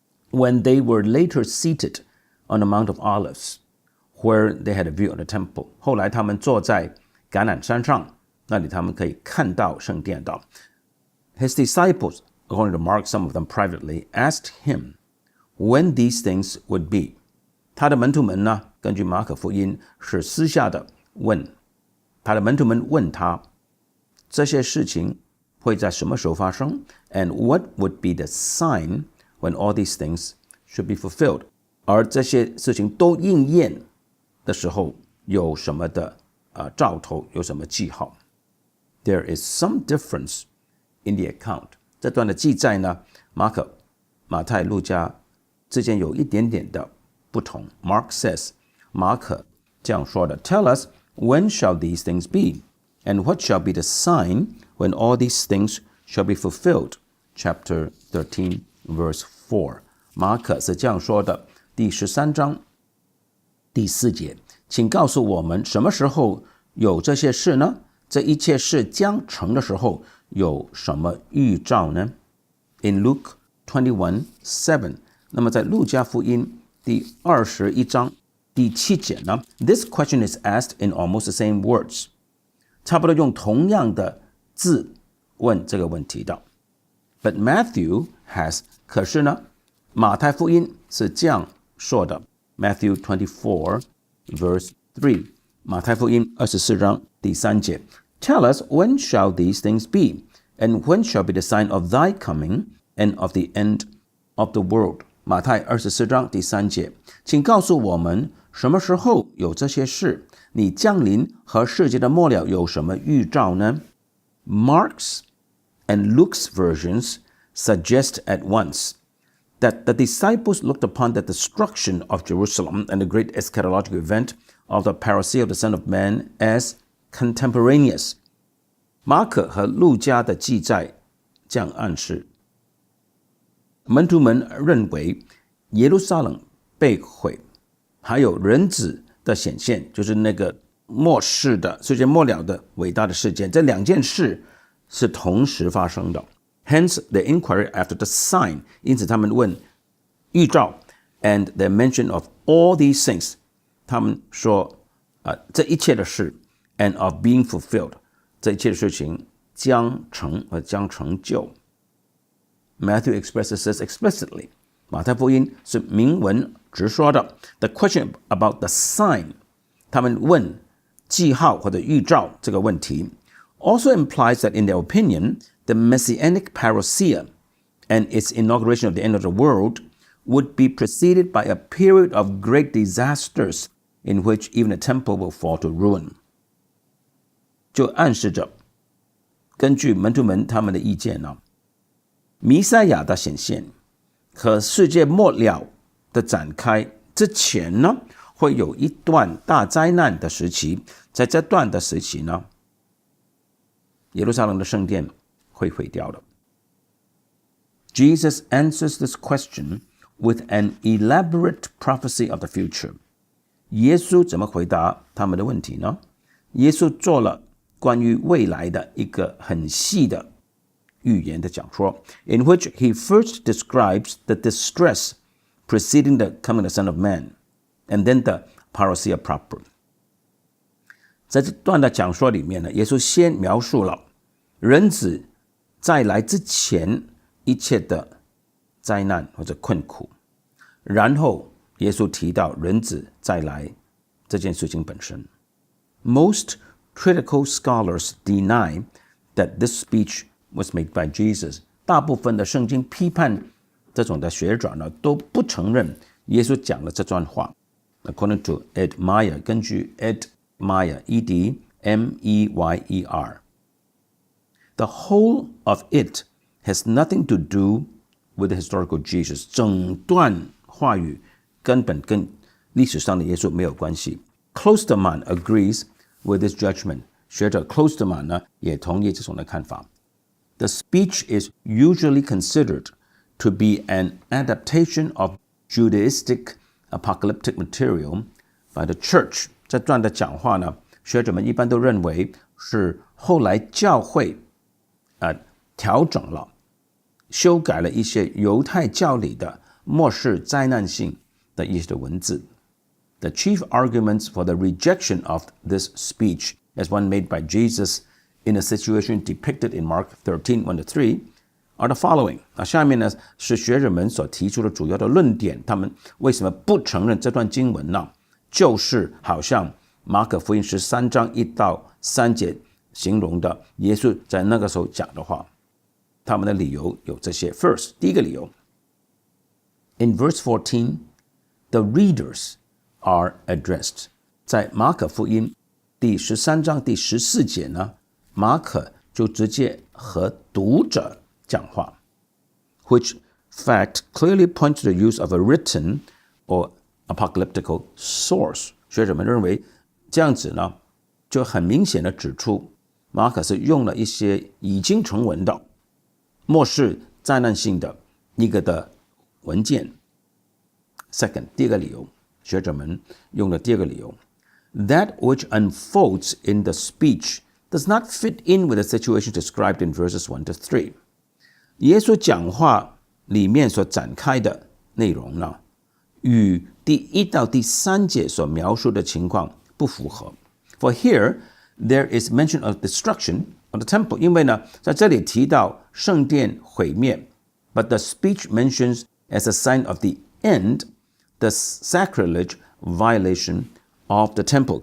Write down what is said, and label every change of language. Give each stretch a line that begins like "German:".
English: When they were later seated on the Mount of Olives where they had a view of the temple，
Chinese: 后来他们坐在橄榄山上，那里他们可以看到圣殿的。
English: His disciples, according to Mark, some of them privately, asked him when these things would be。
Chinese: 他的门徒们呢，根据马可福音是私下的问，他的门徒们问他这些事情会在什么时候发生
English: and what would be the sign when all these things should be fulfilled，
Chinese: 而这些事情都应验的时候有什么的兆头，有什么记号。
English: There is some difference in the account。
Chinese: 这段的记载呢，马可、马太、路加之间有一点点的不同。
English: Mark says，
Chinese: 马可这样说的
English: Tell us when shall these things be and what shall be the sign when all these things shall be fulfilled. Chapter 13 verse 4。
Chinese: 马可是这样说的，第13章第4节，请告诉我们什么时候有这些事呢？这一切事将成的时候有什么预兆呢？
English: In Luke 21:7，
Chinese: 那么在路加福音第21章第7节呢
English: This question is asked in almost the same words，
Chinese: 差不多用同样的字问这个问题的。
English: But Matthew has，
Chinese: 可是呢马太福音是这样说的，
English: Matthew 24 verse 3，
Chinese: 马太福音24章第3节，
English: Tell us when shall these things be and when shall be the sign of thy coming and of the end of the world。
Chinese: 马太24章第3节，请告诉我们什么时候有这些事，你降临和世界的末了有什么预兆呢？
English: Mark's and Luke's versions suggest at once that the disciples looked upon the destruction of Jerusalem and the great eschatological event of the parousia of the Son of Man as contemporaneous。
Chinese: 马可和路加的记载这样暗示，门徒们认为耶路撒冷被毁，还有人子的显现，就是那个末世的世界末了的伟大的事件，这两件事是同时发生的。
English: Hence the inquiry after the sign，
Chinese: 因此他们问预兆
English: and the mention of all these things，
Chinese: 他们说这一切的事
English: and of being fulfilled，
Chinese: 这一切的事情将成和将成就。
English: Matthew expresses this explicitly，
Chinese: 马太福音是明文直说的。
English: The question about the sign，
Chinese: 他们问记号或者预兆这个问题
English: also implies that in their opinion the messianic parousia and its inauguration of the end of the world would be preceded by a period of great disasters in which even the temple will fall to ruin。
Chinese: 就暗示着根据门徒们他们的意见呢，弥赛亚的显现和世界末了的展开之前呢，会有一段大灾难的时期，在这段的时期呢，耶路撒冷的圣殿会毁掉的。
English: Jesus answers this question with an elaborate prophecy of the future。
Chinese: 耶稣怎么回答他们的问题呢？耶稣做了关于未来的一个很细的预言的讲说
English: in which he first describes the distress preceding the coming of the Son of Man and then the parousia proper。
Chinese: 在这段的讲说里面呢，耶稣先描述了人子再来之前一切的灾难或者困苦，然后耶稣提到人子再来这件事情本身。
English: Most critical scholars deny that this speech was made by Jesus。
Chinese: 大部分的圣经批判这种的学者呢，都不承认耶稣讲了这段话。
English: According to Ed Meyer， 根据 Ed Meyer E.D. M-E-Y-E-R， The whole of it has nothing to do with the historical Jesus。
Chinese: 整段话语根本跟历史上的耶稣没有关系。
English: Klosterman agrees with this judgment.
Chinese: 学者 Klosterman 呢也同意这种的看法。
English: The speech is usually considered to be an adaptation of Judaistic apocalyptic material by the church.
Chinese: 这段的讲话呢，学者们一般都认为是后来教会调整了、修改了一些犹太教理的末世灾难性的一些文字。
English: The chief arguments for the rejection of this speech, as one made by Jesus in a situation depicted in Mark 13, 1-3, are the following.
Chinese: 下面呢是学者们所提出的主要的论点，他们为什么不承认这段经文呢？就是好像马可福音13章1-3节形容的耶稣在那个时候讲的话。他们的理由有这些。
English: First,
Chinese: 第一个理由
English: In verse 14, the readers are addressed.
Chinese: 在马可福音第13章第14节呢，马可就直接和读者讲话
English: which fact clearly points to the use of a written or apocalyptical source.
Chinese: 学者们认为这样子呢，就很明显的指出马可是用了一些已经成文的末世灾难性的一个的文件。
English: Second,
Chinese: 第二个理由，学者们用的第二个理由
English: That which unfolds in the speech does not fit in with the situation described in verses 1-3.
Chinese: 耶稣讲话里面所展开的内容呢，与第1到第3节所描述的情况不符合。
English: For here, there is mention of destruction of the temple.
Chinese: 因为呢，在这里提到圣殿毁灭
English: but the speech mentions as a sign of the end the sacrilege violation of the temple.